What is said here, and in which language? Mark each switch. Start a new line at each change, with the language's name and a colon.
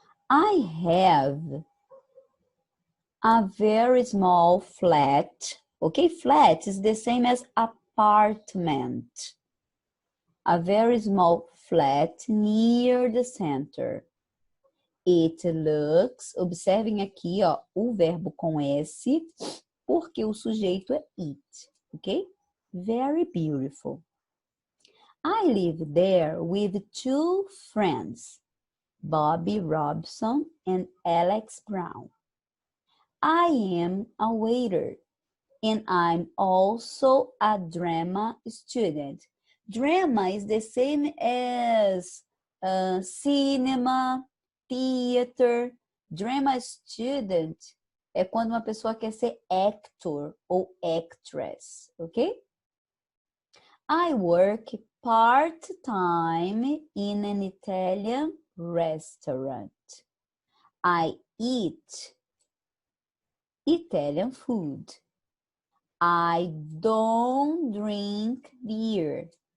English: I have a very small flat. Okay, flat is the same as apartment. A very small flat near the center. It looks,
Portuguese: observem aqui, ó, o verbo com S, porque o sujeito é it, ok?
English: Very beautiful. I live there with two friends, Bobby Robson and Alex Brown. I am a waiter and I'm also a drama student. Drama is the same as cinema, theater.
Portuguese: Drama student é quando uma pessoa quer ser actor ou actress, ok?
English: I work part-time in an Italian restaurant. I eat Italian food. I don't drink beer.